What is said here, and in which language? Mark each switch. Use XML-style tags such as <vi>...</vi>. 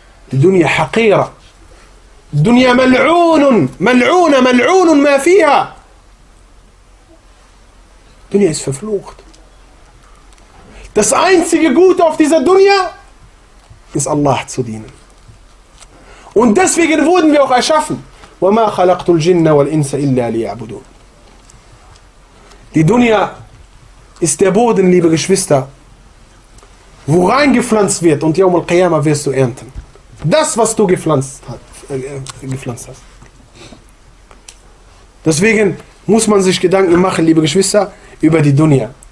<de>Die Dunya haqira. Die Dunya mal'unun, mal'una, mal'unun ma fiha. Die Dunya ist verflucht. Das einzige Gute auf dieser Dunya ist Allah zu dienen. Und deswegen wurden wir auch erschaffen.</de> <ar>وَمَا خَلَقْتُ الْجِنَّ وَالْإِنسَ إِلَّا لِيَعْبُدُونَ</ar> <de>Die Dunya ist der Boden, liebe Geschwister, wo reingepflanzt wird, und Yawm al-Qiyamah wirst du ernten. Das, was du gepflanzt hast. Deswegen muss man sich Gedanken machen, liebe Geschwister, über die Dunya.</de>